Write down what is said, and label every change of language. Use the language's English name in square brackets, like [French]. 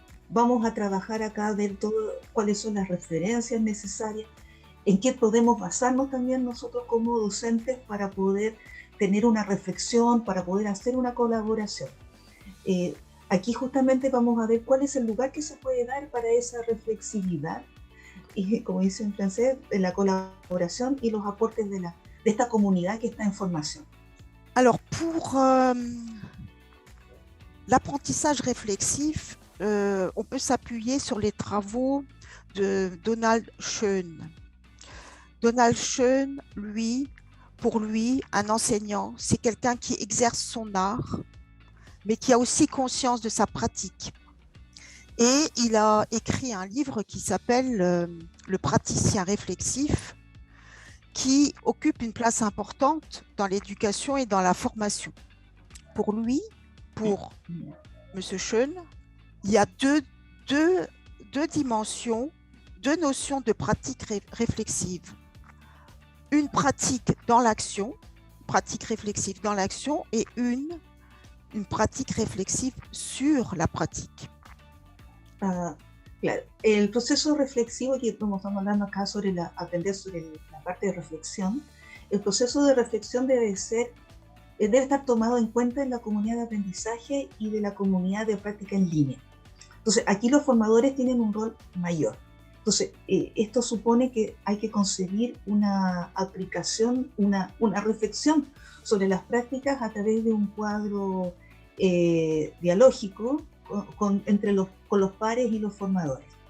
[Spanish] Vamos a trabajar acá a ver cuáles son las referencias necesarias, en qué podemos basarnos también nosotros como docentes para poder tener una reflexión, para poder hacer una colaboración. Aquí justamente vamos a ver cuál es el lugar que se puede dar para esa reflexividad y, como dice en francés, de la colaboración y los aportes de esta comunidad que está en formación. [French] Alors, pour l'apprentissage réflexif, on peut s'appuyer sur les travaux de Donald Schoen. Donald Schoen, pour lui, un enseignant, c'est quelqu'un qui exerce son art, mais qui a aussi conscience de sa pratique. Et il a écrit un livre qui s'appelle Le praticien réflexif, qui occupe une place importante dans l'éducation et dans la formation. Pour lui, pour M. Schoen, il y a deux dimensions, deux notions de pratique réflexive. Une pratique dans l'action, pratique réflexive dans l'action, et une pratique réflexive sur la pratique. [Spanish] Claro, el proceso reflexivo que estamos hablando acá sobre aprender sobre la parte de reflexión, el proceso de reflexión debe estar tomado en cuenta en la comunidad de aprendizaje y de la comunidad de práctica en línea. Entonces, aquí los formadores tienen un rol mayor. Entonces, esto supone que hay que concebir una aplicación, una reflexión sobre las prácticas a través de un cuadro dialógico con los pares y los formadores.